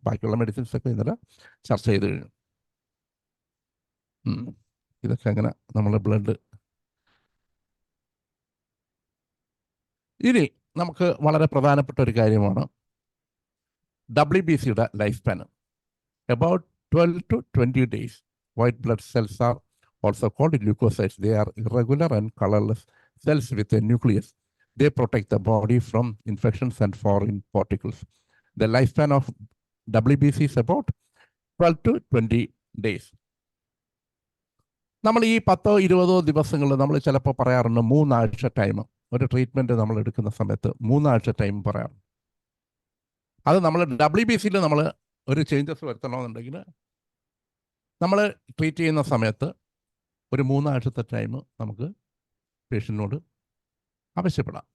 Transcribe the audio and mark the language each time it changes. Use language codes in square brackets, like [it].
[ml] ബാക്കിയുള്ള മെഡിസിൻസൊക്കെ ഇന്നലെ ചർച്ച ചെയ്ത് കഴിഞ്ഞു. ഇതൊക്കെ അങ്ങനെ നമ്മൾ ബ്ലഡ്. ഇനി നമുക്ക് വളരെ പ്രധാനപ്പെട്ട ഒരു കാര്യമാണ് WBCയുടെ life span. [en] About 12 to 20 days. White blood cells are also called leukocytes. They are irregular and colorless cells with a nucleus. They protect the body from infections and foreign particles. The lifespan of WBC is about 12 to 20 days. [ml] നമ്മൾ ഈ 10-20 ദിവസങ്ങൾ നമ്മൾ ചിലപ്പോൾ പറയാറുണ്ട് 3 ആഴ്ച time. ഒരു treatment നമ്മൾ എടുക്കുന്ന സമയത്ത് 3 ആഴ്ച ടൈം പറയാറുണ്ട്. അത് നമ്മൾ WBCയിൽ നമ്മൾ ഒരു ചേഞ്ചസ് വരുത്തണമെന്നുണ്ടെങ്കിൽ നമ്മൾ ട്രീറ്റ് ചെയ്യുന്ന സമയത്ത് ഒരു 3 ആഴ്ചത്തെ ടൈം നമുക്ക് പേഷ്യൻറ്റിനോട് ആവശ്യപ്പെടാം.